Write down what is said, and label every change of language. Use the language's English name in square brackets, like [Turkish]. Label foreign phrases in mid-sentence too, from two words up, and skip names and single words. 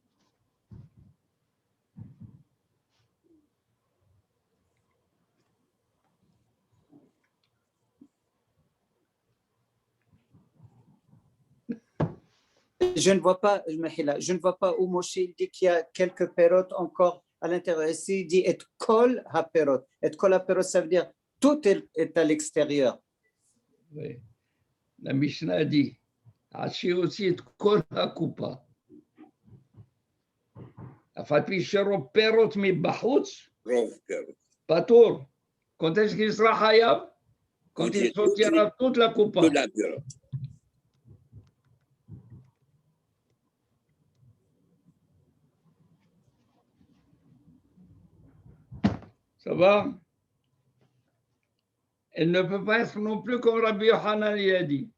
[French] Je ne vois pas, Mahila, je ne vois pas où Moshe il dit qu'il y a quelques pérotes encore à l'intérieur. Ici, il dit et [Hebrew] כל הפירות. [French] Et [Hebrew] כל הפירות, [French] ça veut dire tout est à l'extérieur. Oui. La Mishnah dit, Hachi aussi et [Hebrew] כל הקופה. אף על פי שרוב פירות מבחוץ, רוב פירות. פטור. [French] Quand est-ce qu'il sera חייב? Quand Quand il il sortira toute la coupa. Toute la פירות. Ça va? Elle ne peut pas être non plus comme Rabbi Yochanan y a dit.